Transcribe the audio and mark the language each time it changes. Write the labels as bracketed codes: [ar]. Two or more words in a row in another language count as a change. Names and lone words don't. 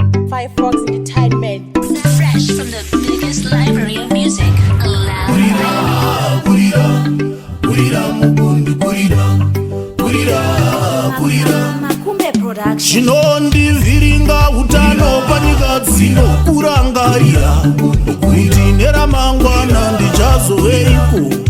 [en] Firefox Entertainment. Fresh from the biggest library of music alive. [sn] Gurira, gurira, gurira, mugundu, gurira, gurira, gurira. Makumbe Production. Chinondivhiringa utano panyika dzino kurangarira kuti neramangwana ndichazoveiko.